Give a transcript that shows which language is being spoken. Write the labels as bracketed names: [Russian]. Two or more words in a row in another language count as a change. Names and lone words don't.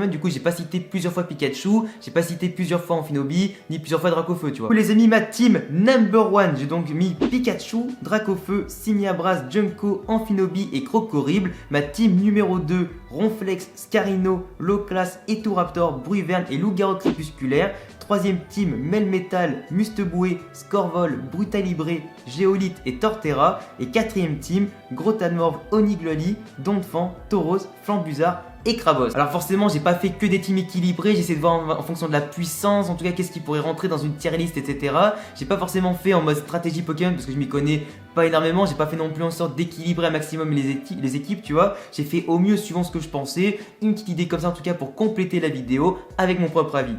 [French] Du coup j'ai pas cité plusieurs fois Pikachu, j'ai pas cité plusieurs fois Amphinobi, ni plusieurs fois Dracofeu tu vois. Les amis, ma [English] team number [French] 1, j'ai donc mis Pikachu, Dracofeu, Simiabraz, Junko, Amphinobi et Crocorible. Ma team numéro 2, Ronflex, Scarino, Loclas, Eturaptor, Bruyverne et Loup-Garou crépusculaire. troisième team Melmetal, Musteboué, Scorvol, Brutalibre, Géolite et Torterra. Et quatrième team Grotadmorve, Onigloli, Donphan, Tauros, Flambuzard et Krabos. Alors forcément j'ai pas fait que des teams équilibrés, j'essaie de voir en fonction de la puissance, en tout cas qu'est-ce qui pourrait rentrer dans une tier list, etc. J'ai pas forcément fait en mode stratégie Pokémon parce que je m'y connais pas énormément, j'ai pas fait non plus en sorte d'équilibrer un maximum les équipes, tu vois. J'ai fait au mieux suivant ce que je pensais, une petite idée comme ça en tout cas pour compléter la vidéo avec mon propre avis.